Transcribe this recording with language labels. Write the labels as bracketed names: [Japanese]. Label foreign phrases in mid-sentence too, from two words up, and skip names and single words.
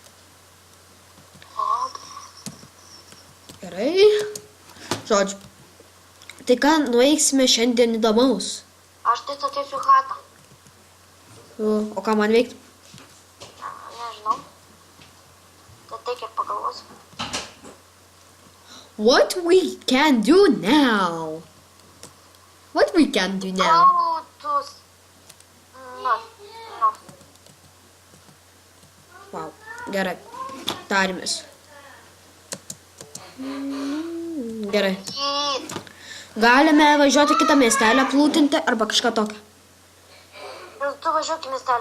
[Lithuanian] Gerai. Žodžiu. Tai ką nuveiksime šiandien įdomaus? Aš tai statysiu chatą. O ką man veikti? Nežinau. Tai taip ir pagalvosiu. [English] What we can do now? What we can do now? No. [Lithuanian] Wow. Gerai. Tarimės. Gerai. Galime važiuoti kitą miestelę, plūtinti arba kažką tokio. Ir tu važiuok į miestelį.